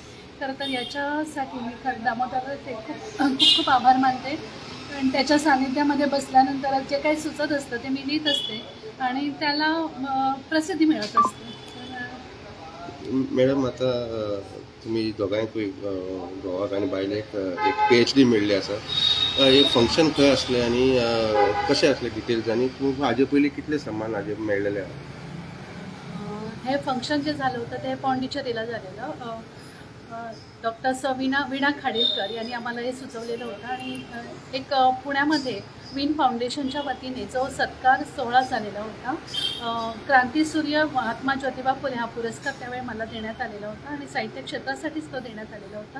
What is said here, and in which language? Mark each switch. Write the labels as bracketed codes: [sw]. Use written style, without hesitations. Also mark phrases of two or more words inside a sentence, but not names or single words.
[mr] खरं तर याच्यासाठी मी खरं दामोदराचे खूप आभार मानते. आणि त्याच्या सानिध्यामध्ये बसल्यानंतर जे काही सुचत असतं ते मी लिहित असते आणि त्याला प्रसिद्धी मिळत असते. [kok] मॅडम, आता तुम्ही दोगांक घोवाक आनी बायलेक एक PhD मेळ्ळी आसा. एक फंक्शन खंय आसलें आनी कशें आसलें डिटेल्स, आनी हाजे पयलीं कितले सन्मान हाजे मेळ्ळेले? [mr] हे फंक्शन जे झालं होतं ते पॉंडिचेरीला झालेलं. डॉक्टर वीणा खाडीलकर यांनी आम्हाला हे सुचवलेलं होतं. आणि एक पुण्यामध्ये विन फाउंडेशनच्या वतीने जो सत्कार सोहळा झालेला होता, क्रांतीसूर्य महात्मा ज्योतिबा फुले हा पुरस्कार त्यावेळी मला देण्यात आलेला होता आणि साहित्य क्षेत्रासाठीच तो देण्यात आलेला होता.